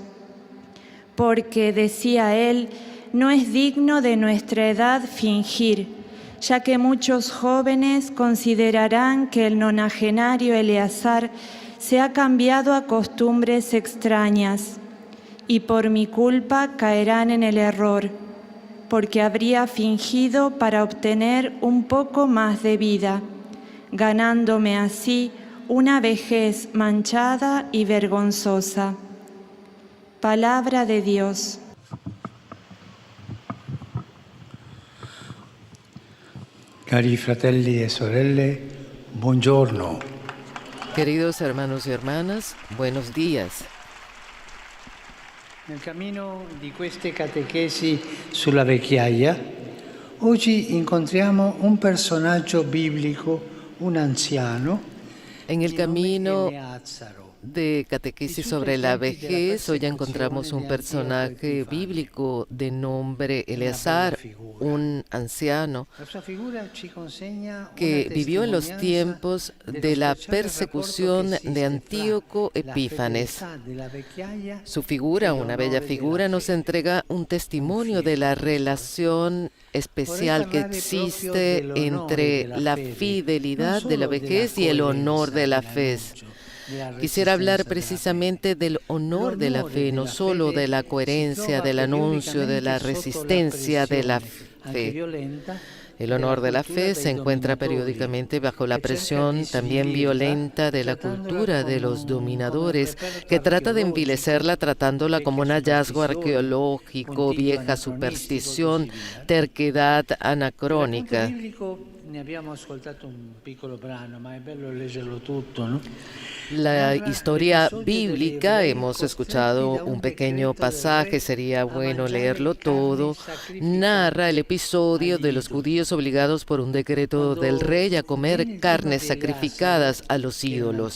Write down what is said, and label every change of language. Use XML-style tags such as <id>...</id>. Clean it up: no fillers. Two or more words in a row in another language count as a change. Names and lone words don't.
<es>Porque, decía él, no es digno de nuestra edad fingir, ya que muchos jóvenes considerarán que el nonagenario Eleazar se ha cambiado a costumbres extrañas, y por mi culpa caerán en el error, porque habría fingido para obtener un poco más de vida, ganándome así una vejez manchada y vergonzosa. Palabra de Dios.</es> <it>Cari fratelli e sorelle, buongiorno.</it> <es>Queridos hermanos y hermanas, buenos días.</es> <it>Nel cammino di queste catechesi sulla vecchiaia, oggi incontriamo un personaggio biblico, un anziano,</it> <es>En el</es> <it>di nome</it> <es>camino</es> <it>Eleazaro.</it> <es>de catequesis sobre la vejez, hoy encontramos un personaje bíblico de nombre Eleazar, un anciano</es> <it>La sua figura ci consegna</it> <es>que</es> <it>una</it> <es>vivió en los</es> <it>testimonianza</it> <es>tiempos de</es> <it>dello</it> <es>la</es> <it>speciale</it> <es>persecución</es> <it>rapporto che</it> <es>de</es> <it>esiste</it> <es>Antíoco</es> <it>fra la</it> <es>Epífanes.</es> <it>fedeltà della vecchiaia</it> <es>Su figura,</es> <it>e</it> <es>una</es> <it>l'onore</it> <es>bella</es> <it>della</it> <es>figura, nos</es> <it>fede.</it> <es>entrega un testimonio de la relación especial que existe entre la fidelidad de la vejez y el honor de la fe. Quisiera hablar precisamente del honor de la fe, no solo de la coherencia, del anuncio, de la resistencia de la fe. El honor de la fe se encuentra periódicamente bajo la presión también violenta de la cultura de los dominadores, que trata de envilecerla tratándola como un hallazgo arqueológico, vieja superstición, terquedad anacrónica.</es> <it>Ne abbiamo ascoltato un piccolo brano, ma è bello leggerlo tutto,</it> <es>¿no? La historia bíblica, hemos escuchado un pequeño pasaje, sería bueno leerlo todo, narra el episodio de los judíos obligados por un decreto del rey a comer carnes sacrificadas a los ídolos.</es>